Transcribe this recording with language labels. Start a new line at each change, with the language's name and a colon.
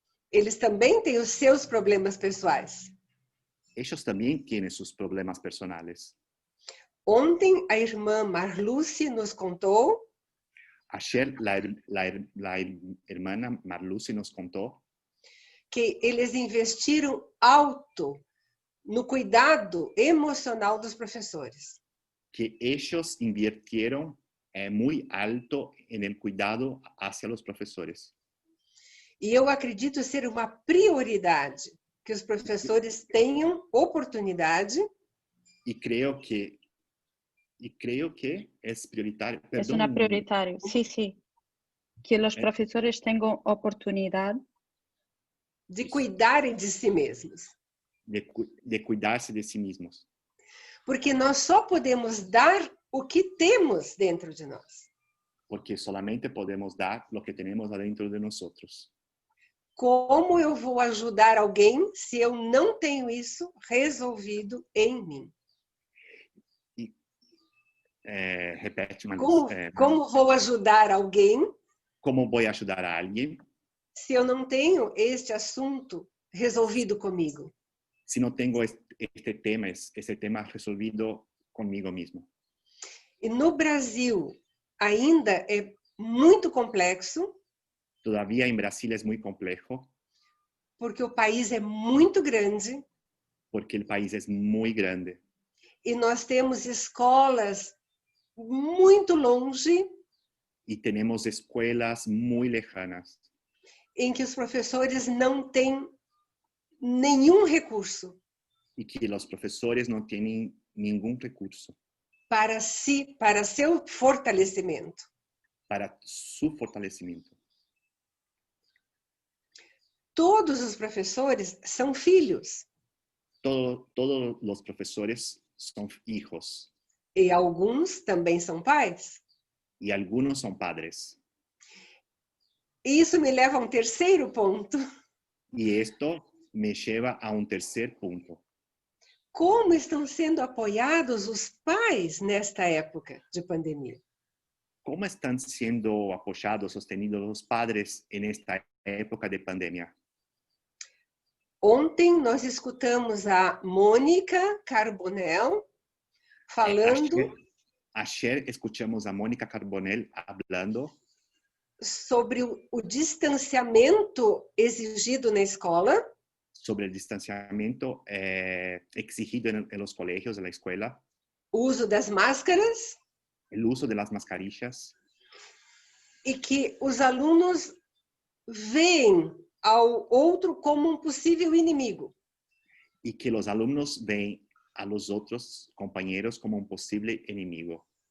Portuguese: Eles também têm os seus problemas pessoais.
Spanish: Ellos también tienen sus problemas personales.
Portuguese: Ontem, a irmã Marluce nos contou
Spanish: Ayer la hermana Marluce nos contó
Portuguese: que eles investiram alto no cuidado emocional dos professores.
Spanish: que ellos invirtieron muy alto en el cuidado hacia los profesores.
Portuguese: E eu acredito ser uma prioridade que os professores tenham oportunidade
Spanish: Y creo que es prioritario. Es una prioritaria, sí, sí. Que los profesores tengan oportunidad
Portuguese: de cuidarem de si mesmos.
Spanish: De cuidarse de sí mismos.
Portuguese: Porque nós só podemos dar o que temos dentro de nós.
Spanish: Porque solamente podemos dar lo que tenemos adentro de nosotros.
Portuguese: Como eu vou ajudar alguém se eu não tenho isso resolvido em mim? Repete, Manuel. Como vou ajudar alguém?
Spanish: Como voy a ayudar a alguien?
Portuguese: Se eu não tenho este assunto resolvido comigo?
Spanish: Si no tengo este tema resolvido conmigo mismo.
Portuguese: E no Brasil ainda é muito complexo.
Spanish: Todavía en Brasil es muy complejo.
Portuguese: Porque o país é muito grande.
Spanish: Porque el país es muy grande.
Portuguese: E nós temos escolas muito longe.
Spanish: Y tenemos escuelas muy lejanas.
Portuguese: Em que os professores não têm nenhum recurso.
Spanish: Y que los profesores no tienen ningún recurso.
Portuguese: Para seu fortalecimento.
Spanish: Para su fortalecimiento.
Portuguese: Todos os professores são filhos.
Spanish: Todos los profesores son hijos.
Portuguese: E alguns também são pais.
Spanish: Y algunos son padres.
Portuguese: E isso me leva a um terceiro ponto.
Spanish: Y esto me lleva a un tercer punto.
Portuguese: Como estão sendo apoiados os pais nesta época de pandemia?
Spanish: ¿Cómo están siendo apoyados, sostenidos los padres en esta época de pandemia?
Portuguese: Ontem nós escutamos a Mônica Carbonell falando...
Spanish: Ayer escuchamos a Mónica Carbonell hablando
Portuguese: sobre o distanciamento exigido na escola.
Spanish: Sobre el distanciamiento exigido en los colegios, en la escuela.
Portuguese: O uso das máscaras.
Spanish: El uso de las mascarillas.
Portuguese: E que os alunos veem ao outro como um possível inimigo.
Spanish: Y que los alumnos ven a los otros compañeros como un posible enemigo.